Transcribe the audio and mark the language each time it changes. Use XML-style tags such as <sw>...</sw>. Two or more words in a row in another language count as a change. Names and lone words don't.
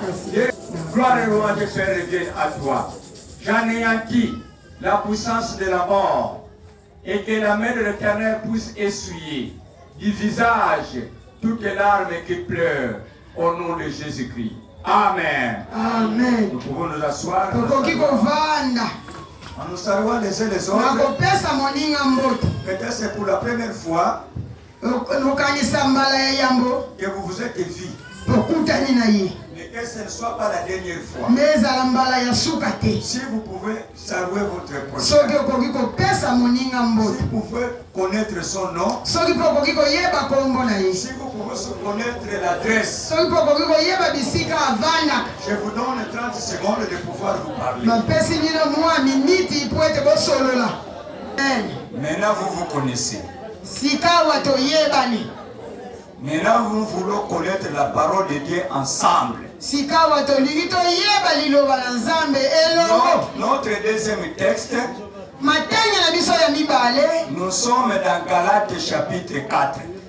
<fr>Gloire et louange, Père, reviennent à toi. J'anéantis la puissance de la mort et que la main de l'Éternel puisse essuyer du visage toutes les larmes qui pleurent au nom de Jésus-Christ. Amen. Amen. Nous pouvons nous asseoir.</fr> <ln>Tokoki kovanda.</ln> <fr>En nous saluant les uns les autres.</fr> <ln>Nakopesa moninga mbote.</ln> <fr>Peut-être c'est pour la première fois</fr> <ln>Nokanisa mbala ya yambo.</ln> <fr>que vous vous êtes vus.</fr> <ln>Tokutani na ye.</ln> <fr>Mais que ce ne soit pas la dernière fois.</fr> <ln>Mezala mbala ya suka te.</ln> <fr>Si vous pouvez saluer votre prochain.</fr> <ln>Soki okoki kopesa moninga mbote.</ln> <fr>Si vous pouvez connaître son nom.</fr> <ln>Soki mpe okoki koyeba kombo na ye.</ln> <fr>Si vous pouvez connaître l'adresse.</fr> <ln>Soki mpe okoki koyeba bisika avandaka.</ln> <fr>Je vous donne 30 secondes de pouvoir vous parler.</fr> <ln>Bapesi bino mwa miniti po ete bosolola.</ln> <fr>Maintenant vous vous connaissez.</fr> <ln>Sikawa toyebani.</ln> <fr>Maintenant nous voulons connaître la parole de Dieu ensemble. Notre deuxième texte, nous sommes dans Galates chapitre 4.</fr>